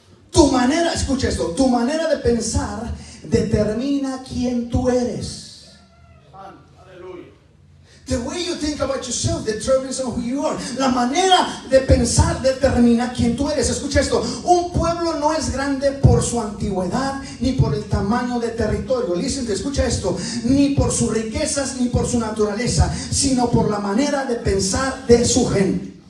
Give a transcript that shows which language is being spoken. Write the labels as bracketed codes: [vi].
[es] Tu manera, escucha esto, tu manera de pensar determina quién tú eres. [en] The way you think about yourself determines who you are. [es] La manera de pensar determina quién tú eres. Escucha esto. Un pueblo no es grande por su antigüedad ni por el tamaño de territorio. Listen, escucha esto. Ni por sus riquezas ni por su naturaleza, sino por la manera de pensar de su gente.